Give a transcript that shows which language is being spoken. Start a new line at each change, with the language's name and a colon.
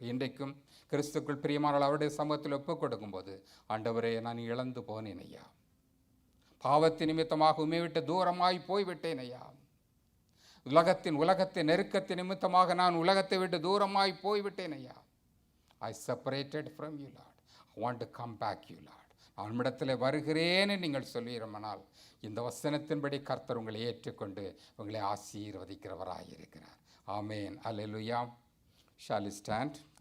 Tamil: இன்றைக்கும் கிறிஸ்துக்குள் பிரியமானவர்கள் அவருடைய சமூகத்தில் ஒப்புக் கொடுக்கும்போது, ஆண்டவரே, நான் இழந்து போனேன் ஐயா, பாவத்தின் நிமித்தமாக உம்மை விட்டு தூரமாய் போய்விட்டேன் ஐயா, உலகத்தின் நெருக்கத்தின் நிமித்தமாக நான் உலகத்தை விட்டு தூரமாய் போய்விட்டேன் ஐயா.
English: I separated from you, Lord. I want to come back, you, Lord.
Tamil: நான் உம்மிடத்தில் வருகிறேன்னு நீங்கள் சொல்லிடுமானால், இந்த வசனத்தின்படி கர்த்தர் உங்களை ஏற்றுக்கொண்டு உங்களை ஆசீர்வதிக்கிறவராயிருக்கிறார். ஆமேன். அல்லேலூயா.
English: Shall we stand?